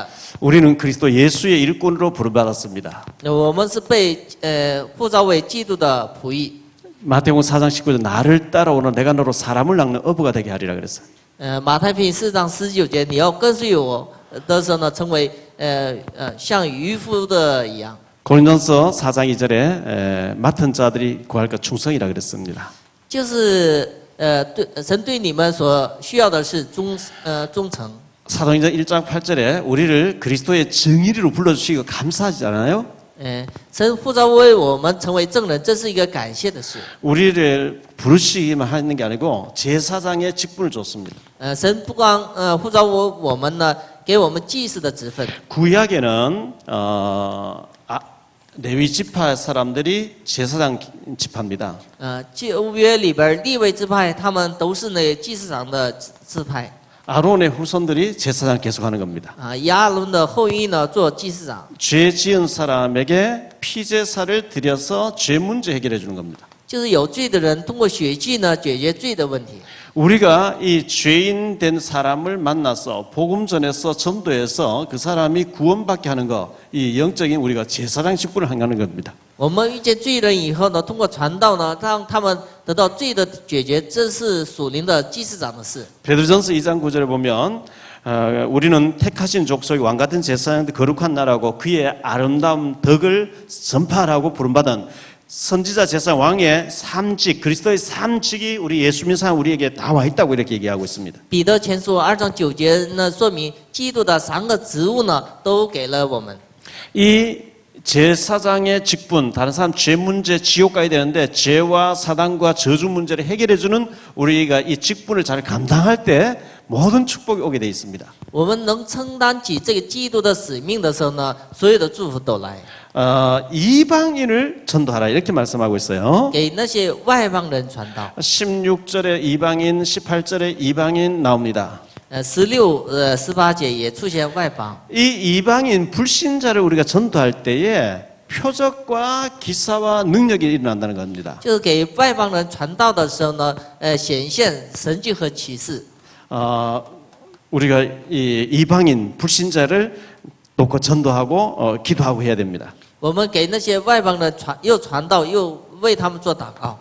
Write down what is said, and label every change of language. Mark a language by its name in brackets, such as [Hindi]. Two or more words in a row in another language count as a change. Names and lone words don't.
[Korean] 우리는 그리스도 예수의 일꾼으로 부름받았습니다. [Chinese] 我们是被呼召为基督的仆役。 [Korean] 마태복음 4장 19절 나를 따라오는 내가 너로 사람을 낚는 어부가 되게 하리라 그랬어요. [Chinese] 马太福音4章19节，你要跟随我的时候呢，成为像渔夫的一样。 [Korean] 고린도서 4장 2절에 맡은 자들이 구할 것 충성이라 그랬습니다. [Chinese] 就是神对你们所需要的是忠诚。 [Korean] 사도행전 1장 8절에 우리를 그리스도의 정의리로 불러주시고 감사하잖아요. [Chinese] 神呼召为我们成为证人，这是一个感谢的事。 [Korean] 우리를 부르시기만 하는 게 아니고 제사장의 직분을 줬습니다. [Chinese] 神不光呼召我们呢，给我们祭司的职分。 [Korean] 구약에는 레위 지파 사람들이 제사장 지파입니다. [Chinese] 旧约里边利未支派，他们都是那祭司长的支派。 [Korean] 아론의 후손들이 제사장 계속하는 겁니다. [Chinese] 亚伦的后裔呢做祭司长。 [Korean] 죄 지은 사람에게 피제사를 드려서 죄 문제 해결해 주는 겁니다. [Chinese] 就是有罪的人通过血祭呢解决罪的问题。 [Korean] 우리가 이 죄인 된 사람을 만나서 복음 전해서 전도해서 그 사람이 구원받게 하는 거, 이 영적인 우리가 제사장 직분을 하는 겁니다. [Chinese] 我们遇见罪人以后呢，通过传道呢，让他们得到罪的解决，这是属灵的祭司长的事。 [Korean] 베드로전서 2장 9절에 보면 우리는 택하신 족속의 왕 같은 제사장들 거룩한 나라고 그의 아름다운 덕을 전파하라고 부름받은 선지자 제사장 왕의 삼직 그리스도의 삼직이 우리 예수 믿는 사람 우리에게 다 와 있다고 이렇게 얘기하고 있습니다. [Chinese] 彼得前书2章9节呢，说明基督的3个职务呢，都给了我们。 [Korean] 이 제사장의 직분, 다른 사람 죄 문제 지옥 가야 되는데 죄와 사단과 저주 문제를 해결해주는 우리가 이 직분을 잘 감당할 때 모든 축복이 오게 돼 있습니다. [Chinese] 我们能承担起这个基督的使命的时候呢，所有的祝福都来。 [Korean] 이방인을 전도하라 이렇게 말씀하고 있어요. [Chinese] 给那些外邦人传道。 [Korean] 16절에 이방인, 18절에 이방인 나옵니다. [Chinese] 16、18 节也出现外邦。 [Korean] 이 이방인 불신자를 우리가 전도할 때에 표적과 기사와 능력이 일어난다는 겁니다. [Chinese] 就是给外邦人传道的时候呢，显现神迹和启示。 [Korean] 우리가 이 이방인 불신자를 놓고 전도하고 기도하고 해야 됩니다. [Chinese] 我们给那些外邦人又传道，又为他们做祷告。